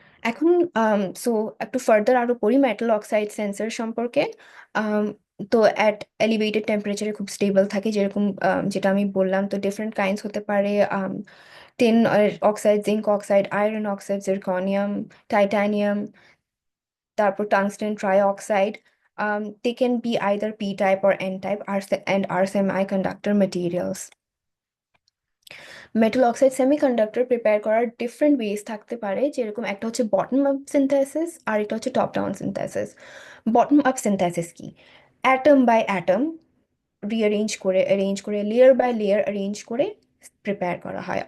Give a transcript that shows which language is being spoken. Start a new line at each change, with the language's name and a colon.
Bangla: এখন সো একটু ফার্দার আরো পড়ি মেটাল অক্সাইড সেন্সর সম্পর্কে। আম, তো অ্যাট এলিভেটেড টেম্পারেচারে খুব স্টেবল থাকে, যেরকম যেটা আমি বললাম, তো ডিফারেন্ট কাইন্ডস হতে পারে, tin oxide, zinc oxide, iron oxide, জিরকনিয়াম, titanium, তারপর tungsten trioxide.
English: They can be either P type or N type and are semiconductor materials.
Bangla: Metal oxide semiconductor prepare করার ডিফারেন্ট ওয়েজ থাকতে পারে, যেরকম একটা হচ্ছে বটম আপ সিনথেসিস আর একটা হচ্ছে top down synthesis. Bottom up synthesis কি? অ্যাটম বাই অ্যাটম অ্যারেঞ্জ করে লেয়ার বাই লেয়ার অ্যারেঞ্জ করে প্রিপেয়ার করা হয়।